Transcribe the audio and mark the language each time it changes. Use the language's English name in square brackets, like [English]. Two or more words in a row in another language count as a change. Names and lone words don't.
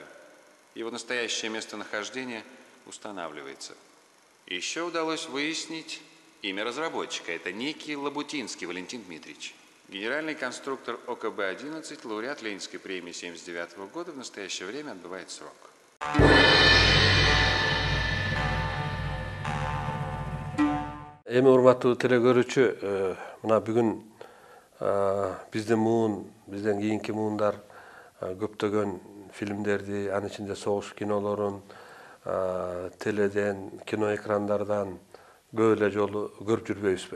[Russian] Его настоящее местонахождение устанавливается. Еще удалось выяснить имя разработчика. Это некий Лабутинский Валентин Дмитриевич. Генеральный конструктор ОКБ-11, лауреат Ленинской премии 1979 года, в настоящее время отбывает срок. [Kyrgyz] Эми урматтуу телекөрүүчү, мына бүгүн биздин муун, бизден кийинки муундар көптөгөн фильмдерди, анын ичинде согуш кинолорун теледен, кино экрандардан көп эле жолу көрүп жүрбөйбүзбү?